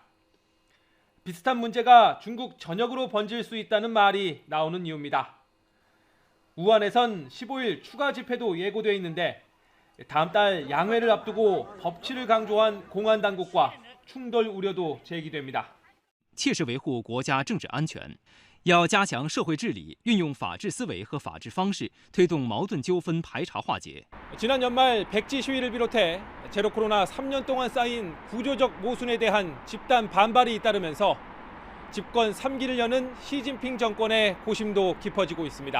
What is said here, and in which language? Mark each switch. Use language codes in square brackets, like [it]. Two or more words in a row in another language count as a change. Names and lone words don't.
[ko] 비슷한 문제가 중국 전역으로 번질 수 있다는 말이 나오는 이유입니다. 우한에선 15일 추가 집회도 예고돼 있는데 다음 달 양회를 앞두고 법치를 강조한 공안당국과 충돌 우려도 제기됩니다. [zh] 切实维护国家政治安全，要加强社会治理，运用法治思维和法治方式，推动矛盾纠纷排查化解。 [ko] 지난 연말 백지 시위를 비롯해 제로 코로나 3년 동안 쌓인 구조적 모순에 대한 집단 반발이 잇따르면서 집권 3기를 여는 시진핑 정권의 고심도 깊어지고 있습니다.